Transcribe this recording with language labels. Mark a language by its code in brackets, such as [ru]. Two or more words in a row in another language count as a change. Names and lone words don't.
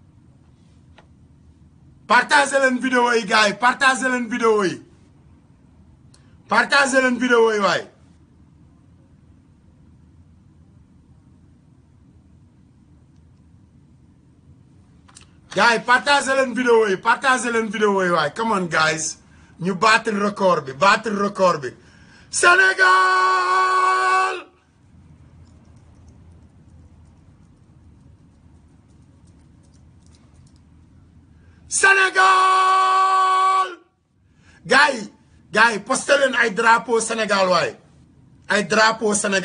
[wo] partagez leen vidéo yi gars yi partagez leen vidéo yi waay gars yi partagez leen vidéo yi waay [en] come on guys [wo] ñu [fr] battre record [wo] bi Sénégal gars yi posté leen ay drapeau Sénégal waaye ay drapeau